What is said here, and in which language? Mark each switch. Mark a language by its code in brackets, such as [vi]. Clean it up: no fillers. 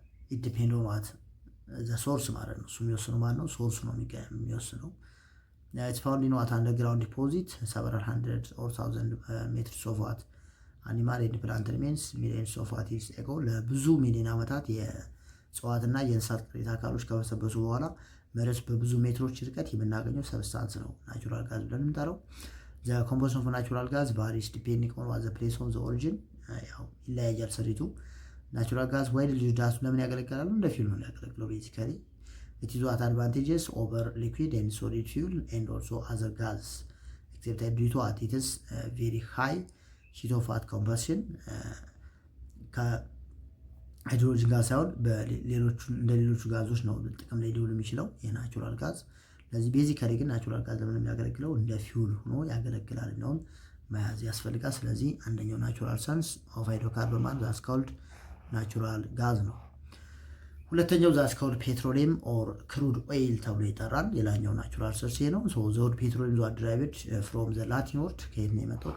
[en] ኢት ዲፔንድ ኦን ዋት ዘ ሶርስ [am] ማለት ነው። እሱ የሚወስነው ማለት ነው ሶርሱ ነው የሚወስነው። [en] ኢትስ ፋውንድ ኢን ዋት አንደርግራውንድ ዲፖዚት several hundred or thousand meters of what animal and plant remains millions of what years ago [am] ለብዙ ሚሊዮን ዓመታት የእጽዋትና የእንስሳት ቅሪተ አካሎች ከበሰበሱ በኋላ መሬት በብዙ ሜትሮች ርቀት የምናገኘው ሰብስታንስ ነው ናቹራል ጋዝ ብለን የምንጠራው። [en] ዘ ኮምፖዚሽን ኦፍ ናቹራል ጋዝ ቫሪስ ዲፔንዲንግ ኦን ዋት ዘ ፕሌስ ኦፍ ዘ ኦሪጂን። [am] ያው ይለያያል ስሪቱ። [en] ናቹራል ጋዝ ዋይድሊ ዩዝድ [am] ለምን ያገለግላሉ? እንደ ፊውል ነው የሚያገለግለው ቤዚካሊ። [en] It is what advantages over liquid and solid fuel and also other gas, except that due to what it is very high heat of what combustion. [am] ከሃይድሮጅን ጋዝ ሳይሆን እንደ ሌሎቹ ጋዞች ነው ጥቅም ላይ ሊውል የሚችለው የናቹራል ጋዝ። ለዚህ ቤዚካሊ ግን ናቹራል ጋዝ ለምን የሚያገለግለው እንደ ፊውል ሆኖ ያገለግላል ነው መያዝ ያስፈልጋል። ስለዚህ አንደኛው ናቹራል ሰንስ ኦፍ ሃይድሮካርበን ማለት ዛስ ኮልድ ናቹራል ጋዝ ነው። ሁለተኛው ዛስ ኮልድ ፔትሮሊየም ኦር ክሩድ ኦይል ተብሎ ይጠራል። ሌላኛው ናቹራል ሶርስ ነው። [en] ሶ ዘ ወርድ ፔትሮሊየም ዞ ድራይቭድ ፍሮም ዘ ላቲን ወርድ [am] ከየት ነው የመጣው?